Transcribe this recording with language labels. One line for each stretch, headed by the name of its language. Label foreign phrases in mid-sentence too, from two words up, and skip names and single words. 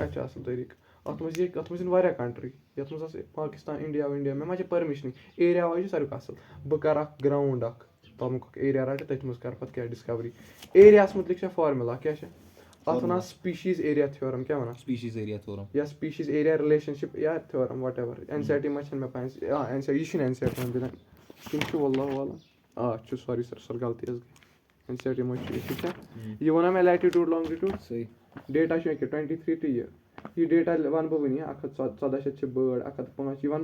Kashmiri: چھُ اَصٕل طریٖقہٕ اَتھ منٛز یِن واریاہ کَنٹری یَتھ منٛز آسہِ پاکِستان اِنڈیا مےٚ ما چھِ پٔرمِشنٕے
English: area wise
Kashmiri: چھُ ساروی کھۄتہٕ اَصٕل بہٕ کَرٕ اکھ گراوُنٛڈ اکھ تَمیُک اکھ ایریا رَٹہٕ تٔتھۍ منٛز کَرٕ پَتہٕ کیاہ ڈِسکَوری ایریاہَس مُتعلِق چھےٚ فارمولا کیاہ چھِ اَتھ وَنان
English: species area theorem
Kashmiri: کیاہ وَنان یا
English: species area relationship
Kashmiri: یا
English: theorem whatever
Kashmiri: NCERT منٛز چھَنہٕ مےٚ پاے یہِ چھُنہٕ NCERT منٛز دِوان تِم چھُ
Arabic: واللہ عالم
Kashmiri: چھُ
English: sorry sir
Kashmiri: غلطی حظ گٔے NCERT منٛز چھُ ٹھیٖک چھا یہِ وَنو مےٚ
English: latitude longitude
Kashmiri: صحیح ڈیٹا چھُ ییٚکیاہ 23 تہٕ یہِ ڈیٹا وَنہٕ بہٕ وٕنی 114 شیٚتھ چھِ بٲڈ 105 یہِ وَنہٕ